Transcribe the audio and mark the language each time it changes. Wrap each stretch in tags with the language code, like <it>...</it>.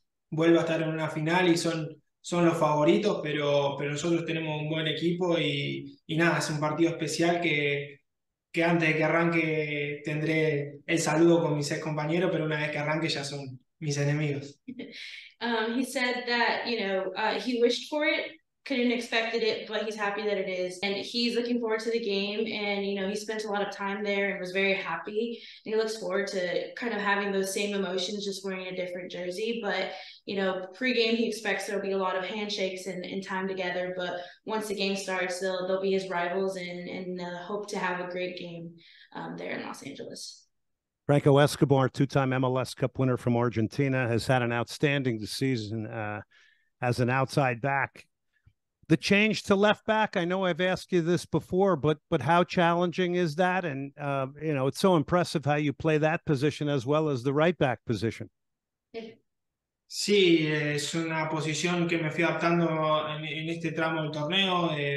<es>Vuelve a estar en una final y son los favoritos, pero nosotros tenemos un buen equipo y nada, es un partido especial que antes de que arranque tendré el saludo con mis ex compañeros, pero una vez que arranque ya son mis enemigos.</es> <en>He said that, he wished for it, couldn't expected it, but he's happy that it is. And he's looking forward to the game. And, he spent a lot of time there and was very happy. And he looks forward to kind of having those same emotions, just wearing a different jersey. But, pre-game, he expects there'll be a lot of handshakes and time together. But once the game starts, they'll be his rivals and hope to have a great game there in Los Angeles. Franco Escobar, two-time MLS Cup winner from Argentina, has had an outstanding season as an outside back. The change to left back, I know I've asked you this before, but how challenging is that? And, it's so impressive how you play that position as well as the right back position.</en> <es>Sí, es una posición que me fui adaptando en este tramo del torneo.</es>